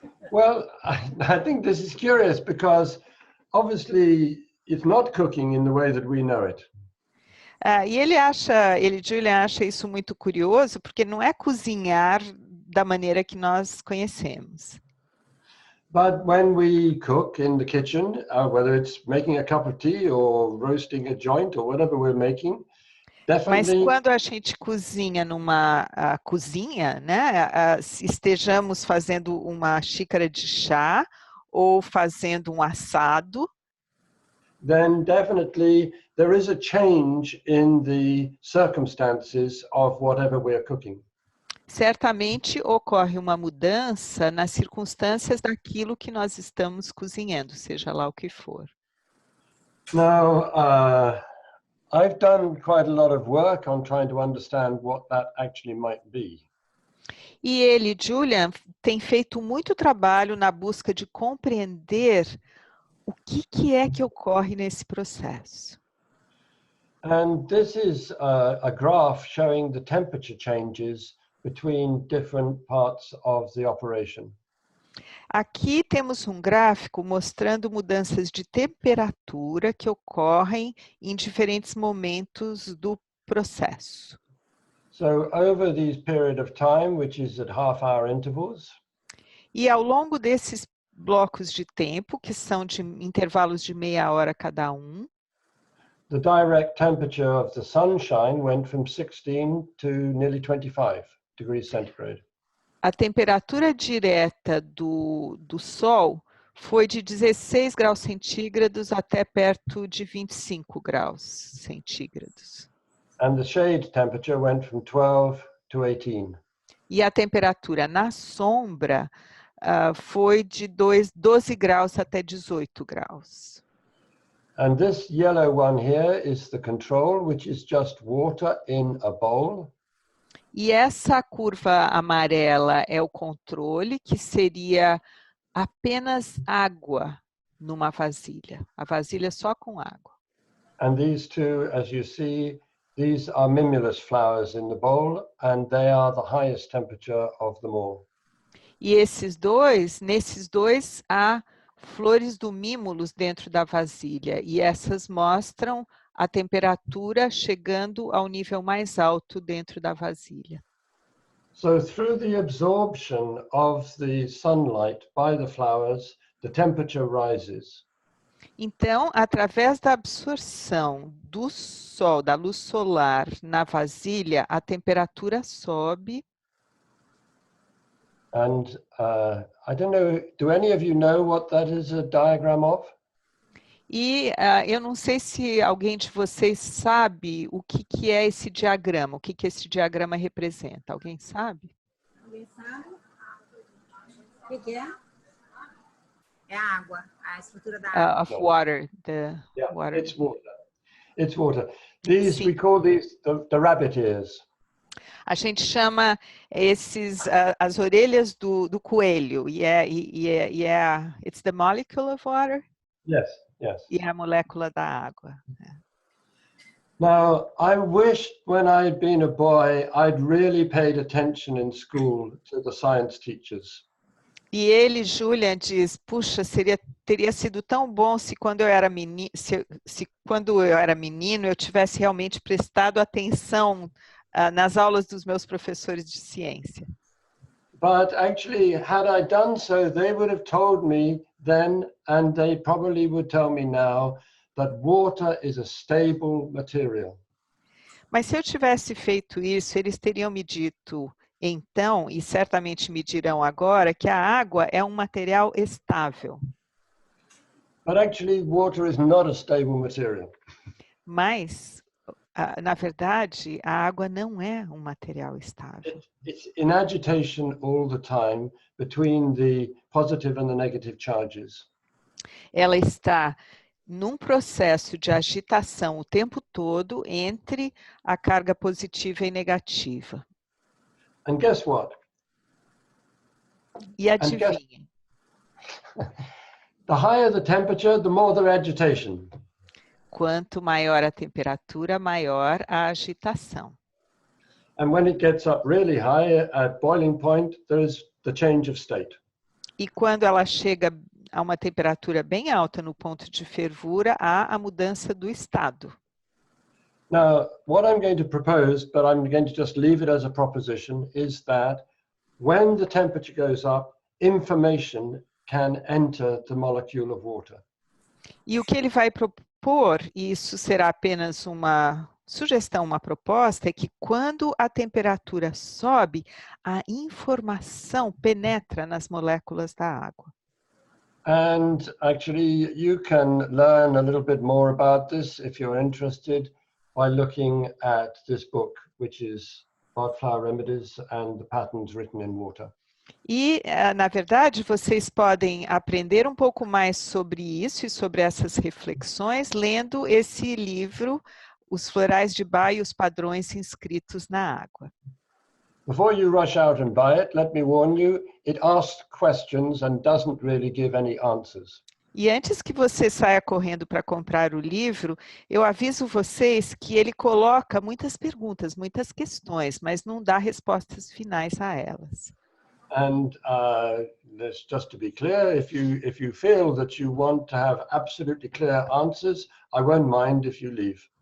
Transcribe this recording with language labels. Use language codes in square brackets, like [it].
[en] Well, I think this is curious because obviously it's not cooking in the way that we know it. [pt] E Julian acha isso muito curioso, porque não é cozinhar da maneira que nós conhecemos. [en] But when we cook in the kitchen, whether it's making a cup of tea or roasting a joint or whatever we're making, definitely. [pt] Mas quando a gente cozinha numa cozinha, né, estejamos fazendo uma xícara de chá ou fazendo um assado, [en] then definitely there is a change in the circumstances of whatever we're cooking. [pt] Certamente ocorre uma mudança nas circunstâncias daquilo que nós estamos cozinhando, seja lá o que for. [en] Now, I've done quite a lot of work on trying to understand what that actually might be. [pt] E ele, Julian, tem feito muito trabalho na busca de compreender o que é que ocorre nesse processo. [en] And this is a graph showing the temperature changes between different parts of the operation. [pt] Aqui temos um gráfico mostrando mudanças de temperatura que ocorrem em diferentes momentos do processo. [en] So over this period of time, which is at half-hour intervals, [pt] e ao longo desses blocos de tempo, que são de intervalos de meia hora cada um, [en] the direct temperature of the sunshine went from 16 to nearly 25 degrees centigrade. [pt] A temperatura direta do Sol foi de 16 graus centígrados até perto de 25 graus centígrados. [en] And the shade temperature went from 12 to 18. [pt] E a temperatura na sombra foi de 12 graus até 18 graus. [en] And this yellow one here is the control, which is just water in a bowl. [pt] E essa curva amarela é o controle, que seria apenas água numa vasilha. A vasilha só com água. [en] And these two, as you see, these are mimulus flowers in the bowl, and they are the highest temperature of them all. [pt] E nesses dois, há flores do mimulus dentro da vasilha. E essas mostram a temperatura chegando ao nível mais alto dentro da vasilha. [en] So through the absorption of the sunlight by the flowers, the temperature rises. [pt] Então, através da absorção do sol, da luz solar na vasilha, a temperatura sobe. [en] And I don't know, do any of you know what that is a diagram of? [pt] E eu não sei se alguém de vocês sabe o que é esse diagrama, o que esse diagrama representa. Alguém sabe? Alguém sabe? O que é? É a água, a estrutura da água. [en] Of water, Yeah, water. it's water. It's water. These, [pt] Sim. [en] we call these the rabbit ears. [pt] A gente chama esses as orelhas do coelho. [en] It's the molecule of water. Yes, yes. [pt] E é a molécula da água. [en] Now, I wish when I'd been a boy, I'd really paid attention in school to the science teachers. [pt] E ele, Julian, diz, puxa, teria sido tão bom se quando eu era menino, quando eu era menino eu tivesse realmente prestado atenção nas aulas dos meus professores de ciência. [en] But actually, had I done so, they would have told me then, and they probably would tell me now, that water is a stable material. [pt] Mas se eu tivesse feito isso, eles teriam me dito então, e certamente me dirão agora, que a água é um material estável. [en] But actually, water is not a stable material. [pt] Mas, na verdade, a água não é um material estável. [en] It's in agitation all the time between the positive and the negative charges. [pt] Ela está num processo de agitação o tempo todo entre a carga positiva e negativa. [en] And guess what? [pt] E adivinhem, [en] The higher the temperature, the more the agitation. [pt] quanto maior a temperatura, maior a agitação. [en] And when it gets up really high at boiling point, there's the change of state. [pt] E quando ela chega a uma temperatura bem alta no ponto de fervura, há a mudança do estado. [en] Now, what I'm going to propose, but I'm going to just leave it as a proposition, is that when the temperature goes up, information can enter the molecule of water. [pt] E o que ele vai propor, e isso será apenas uma sugestão, uma proposta, é que quando a temperatura sobe, a informação penetra nas moléculas da água. [en] And actually, you can learn a little bit more about this if you're interested by looking at this book, which is about flower remedies and the patterns written in water. [pt] E, na verdade, vocês podem aprender um pouco mais sobre isso e sobre essas reflexões lendo esse livro, Os Florais de Bach e os Padrões Inscritos na Água. [en] Before you rush out and buy it, let me warn you, it asks questions and doesn't really give any answers. [pt] E antes que você saia correndo para comprar o livro, eu aviso vocês que ele coloca muitas perguntas, muitas questões, mas não dá respostas finais a elas. [en] And just to be clear, if you feel that you want to have absolutely clear answers, I won't mind if you leave.